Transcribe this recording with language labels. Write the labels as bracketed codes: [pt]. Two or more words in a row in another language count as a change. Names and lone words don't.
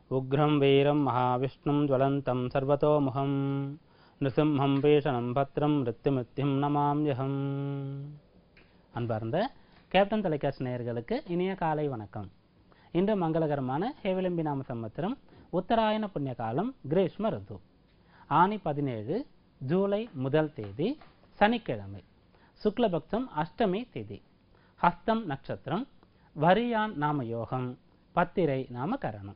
[sa] उग्रं वीरं महाविष्णुं ज्वलन्तं सर्वतोमुखं नृसिंहं भीषणं भद्रं मृत्युमिத்யும் நமாம்யஹம். [ta] அன்பார்ந்த கேப்டன் தொலைக்காட்சி நேயர்களுக்கு இனிய காலை வணக்கம். இன்று மங்களகரமான ஹேவிளம்பி நாம சம்பத்திரம் உத்தராயண புண்ணிய காலம் கிரீஷ்ம ருது ஆனி 17 ஜூலை முதல் தேதி சனிக்கிழமை, சுக்லபக்ஷம் அஷ்டமி திதி, ஹஸ்தம் நட்சத்திரம், வரியான் நாம யோகம், பத்திரை நாம கரணம்.